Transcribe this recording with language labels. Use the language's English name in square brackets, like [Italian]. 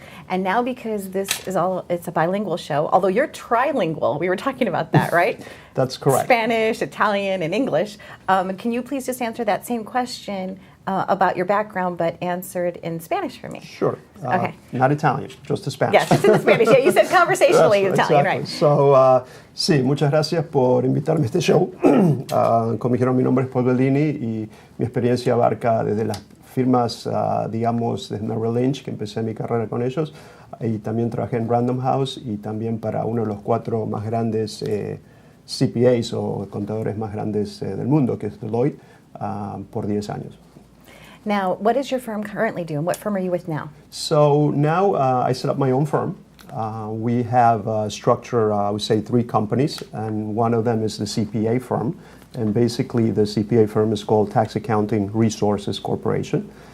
[English] And now, because this is it's a bilingual show, although you're trilingual, we were talking about that, right? That's correct. Spanish, Italian, and English. Can you please just answer that same question about your background, but answered in Spanish for me? Sure. Okay. Not Italian, just the Spanish. Yes, just in Spanish. Yeah, you said conversationally Italian, exactly. right? [Spanish] So, sí, muchas gracias por invitarme a este show. Como dijeron, mi nombre es Paul Bellini y mi experiencia abarca desde las firmas, digamos, de Merrill Lynch, que empecé mi carrera con ellos, y también trabajé en Random House y también para uno de los 4 más grandes CPAs o contadores más grandes del mundo, que es Deloitte, por 10 años. [English] Now, what does your firm currently do, and what firm are you with now? So now I set up my own firm. We have structured, I would say, 3 companies, and one of them is the CPA firm. And basically, the CPA firm is called Tax Accounting Resources Corporation.